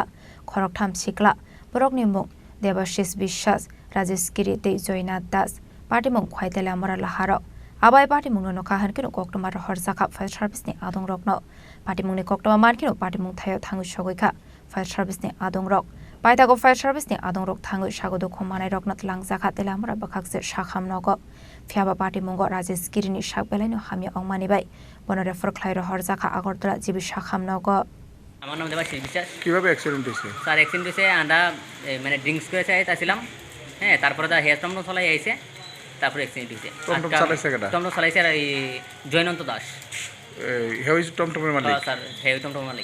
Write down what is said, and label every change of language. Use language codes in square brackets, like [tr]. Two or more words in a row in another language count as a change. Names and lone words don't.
[trp] Khoroktham Sikla Boroknimung Debashis Bishas Rajesh Kirite Joinat Das Patimung Khwai Telamara Laharo Abai Patimung no Kahankino Koktuma Horzakha Fire Service ni Adong Rokno Patimung ni Koktuma Markino Patimung Thayo Thangu Shogoika Fire Service ni Adong Rok Paitago Fire Service ni Adong Rok Thangu Sago Dukhumanai Rokno Tlangzakha Telamara Bakhakse Shakhamnogo Fiaba Patimungo Rajesh Kirini Shakbelano Hamya Ongmani Bai Bono Refer Khlairo Horzakha Agortola Jibi Shakhamnogo [bn] আমার নাম দেবাশিস বিশ্বাস। কিভাবে অ্যাক্সিডেন্ট হয়েছে? স্যার অ্যাক্সিডেন্ট হয়েছে আমরা মানে ড্রিঙ্কস করে চাইছিলাম, হ্যাঁ, তারপরে তো হেয়ার টমটম চলাই আইছে, তারপরে অ্যাক্সিডেন্ট হয়েছে। টমটম চালাইছে কেডা? টমটম চালাইছে আর এই জয়নন্ত দাস। হে হইছে টমটমের মালিক? স্যার হে টমটমের মালিক।